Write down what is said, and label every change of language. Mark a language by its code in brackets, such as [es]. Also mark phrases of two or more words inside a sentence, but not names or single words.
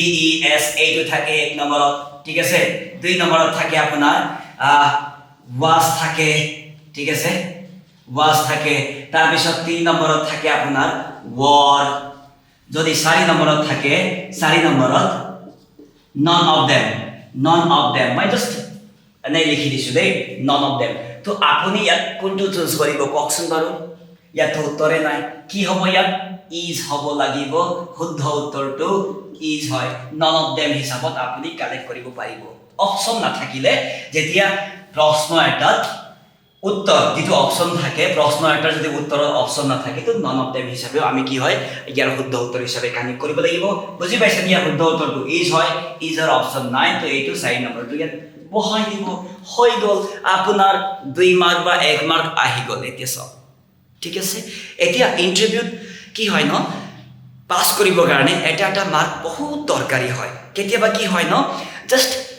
[as] ই এছ এইটো থাকে 1 নম্বৰত ঠিক আছে 2 নম্বৰত থাকে আপোনাৰ was থাকে ঠিক আছে was থাকে তাৰ পিছত 3 নম্বৰত থাকে আপোনাৰ were যদি 4 নম্বৰত থাকে 4 নম্বৰত [en] none of them [as] মই জাস্ট এনে লিখি দিছো দেই [en] none of them [as] তো আপুনি ইয়াত কোনটো চুজ কৰিব কওকচোন বাৰু ইয়াত উত্তৰে নাই কি হ'ব ইয়াত is হ'ব লাগিব শুদ্ধ উত্তৰটো is হয় [en] none of [as] them হিচাপত আপুনি কালেক্ট কৰিব পাৰিব অপচন নাথাকিলে যেতিয়া প্ৰশ্ন এটাত উত্তৰ যেটো অপচন থাকে প্ৰশ্ন এটাৰ যদি উত্তৰৰ অপচন নাথাকে তো [en] none of them [as] হিচাপে আমি কি হয় ইয়াৰ শুদ্ধ উত্তৰ হিচাপে কানেক্ট কৰিব লাগিব বুজি পাইছে ইয়াৰ শুদ্ধ উত্তৰটো is হয় is এর অপচন নাই তো এইটো 4 নম্বৰটো ইয়াত বহাই দিব হৈ গল আপোনাৰ 2 মাৰ্ক বা 1 মাৰ্ক আহি গল এতিয়া সব ঠিক আছে এতিয়া ইন্টাৰভিউত কি হয় ন পাস কৰিবৰ কাৰণে এটা মাৰ্ক বহুত দৰকাৰী হয় কেতিয়াবা কি হয় ন জাস্ট